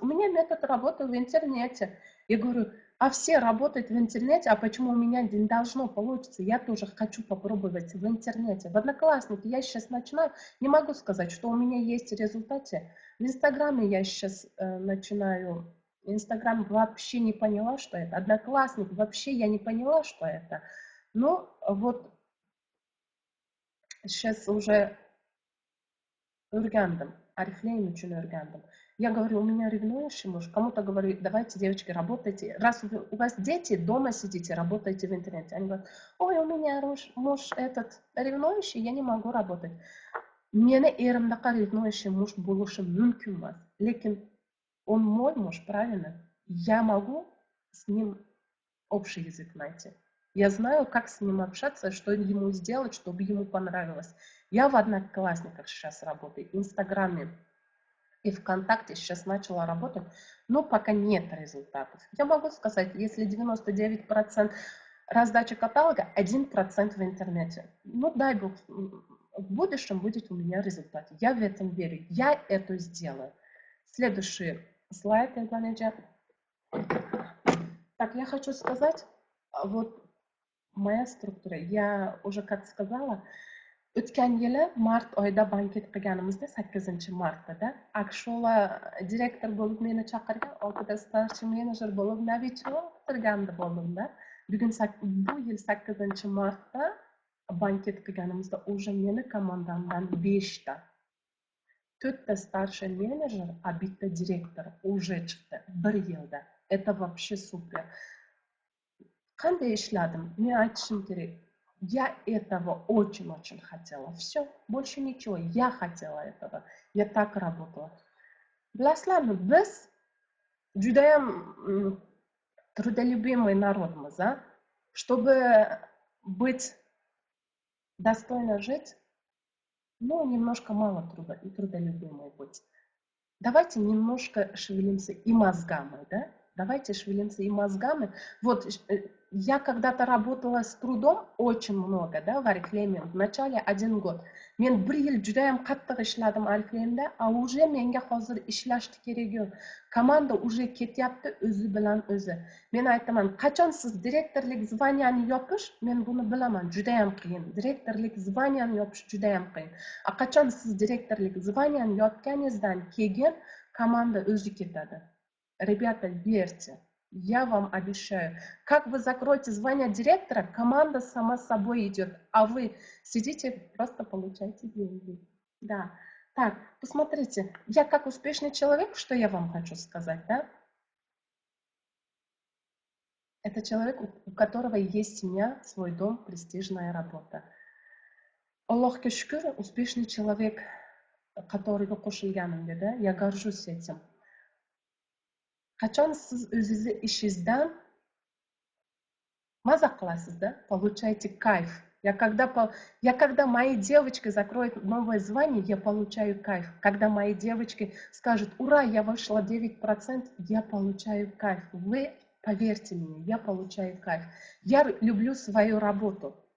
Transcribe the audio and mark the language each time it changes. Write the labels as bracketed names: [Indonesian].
[Russian] У меня метод работы в интернете. Я говорю, а все работают в интернете, а почему у меня не должно получиться? Я тоже хочу попробовать в интернете. В Одноклассники я сейчас начинаю, не могу сказать, что у меня есть результаты. В Инстаграме я сейчас начинаю. Инстаграм вообще не поняла, что это. Одноклассник вообще я не поняла, что это. Но вот сейчас уже [Uzbek] o'rgandim. Oriflame uchun o'rgandim. [Russian] Я говорю, у меня ревнующий муж. Кому-то говорю, давайте, девочки, работайте. Раз у вас дети, дома сидите, работайте в интернете. Они говорят, ой, у меня муж этот ревнующий, я не могу работать. [Uzbek] Meni erimdaqa [Russian] ревнующий муж [Uzbek] bo'lishi mumkin emas. Lekin [Russian] он мой муж, правильно? Я могу с ним общий язык найти. Я знаю, как с ним общаться, что ему сделать, чтобы ему понравилось. Я в Одноклассниках сейчас работаю, в Инстаграме и ВКонтакте сейчас начала работать, но пока нет результатов. Я могу сказать, если 99% раздачи каталога, 1% в интернете. Ну, дай бог, в будущем будет у меня результат. Я в этом верю. Я это сделаю. Следующий слайд, менеджер. Так, я хочу сказать, вот моя структура. [Uzbek] Я уже как сказала, o'tgan yili mart oyida banket qilganimizda 8-martda Akshola direktor bo'lib meni chaqirgan, oldida starchi menejer bo'lib novichok turganda bo'ldimda. Bugun bu yil 8-martda banket qilganimizda уже meni komandamdan 5 ta. 4 ta starchi menejer, a bitta direktor уже chiqdi 1 yilda. [Russian] Это вообще супер. [Uzbek] Qanday ishladim? Men aytishim kerak. [Russian] Я этого очень-очень хотела. Все, больше ничего. Я хотела этого. Я так работала. [Uzbek] Bilasizlarmi, biz judayam [Russian] трудолюбимый [Uzbek] народmiz, а? [Russian] Чтобы быть достойно жить, ну, немножко мало трудолюбимой быть. Давайте немножко шевелимся и мозгами, да? Давайте шевелимся и мозгами. Вот я когда-то работала с трудом очень много, да, в Oriflame. В начале 1 год. [Uzbek] Men 1 yil judayam qattiq ishladim Oriflame'da, a уже menga hozir ishlashni kerak yo'q. Komanda уже ketyapti o'zi bilan o'zi. Men aytaman, qachon siz direktorlik zvaniani yopish, men buni bilaman, judayam qiyin. Direktorlik zvaniani yopish judayam qiyin. A qachon siz direktorlik zvaniani yopganingizdan keyin komanda o'zi ketadi. [Russian] Ребята, верьте, я вам обещаю. Как вы закроете звание директора, команда сама собой идет, а вы сидите, просто получаете деньги. Да. Так, посмотрите, я как успешный человек, что я вам хочу сказать, да? Это человек, у которого есть семья, свой дом, престижная работа. [Uzbek] Allohga shukr, [Russian] успешный человек, которого [Uzbek] qo'shilganimga, [Russian] да, я горжусь этим. [Uzbek] Qachon siz o'zingizni ishingizdan maza qilasiz, [Russian] да, получаете кайф. Когда мои девочки закроют новое звание, я получаю кайф. Когда мои девочки скажут, ура, я вышла 9%, я получаю кайф. Вы поверьте мне, я получаю кайф. Я люблю свою работу.